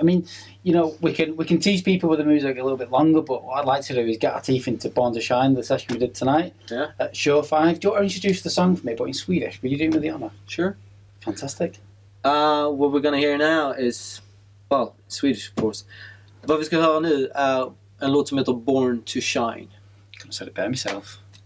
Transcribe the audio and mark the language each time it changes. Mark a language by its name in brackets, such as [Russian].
[English] I mean, we can tease people with the music a little bit longer, but what I'd like to do is get our teeth into Born to Shine, the session we did tonight at Shore 5. Do you want to introduce the song for me, but in Swedish? Will you do me the honour? Sure. Fantastic. What we're going to hear now is, Swedish of course. [Swedish] Vad vi ska höra nu är en låt som heter Born to Shine. [English] I couldn't have said it better myself.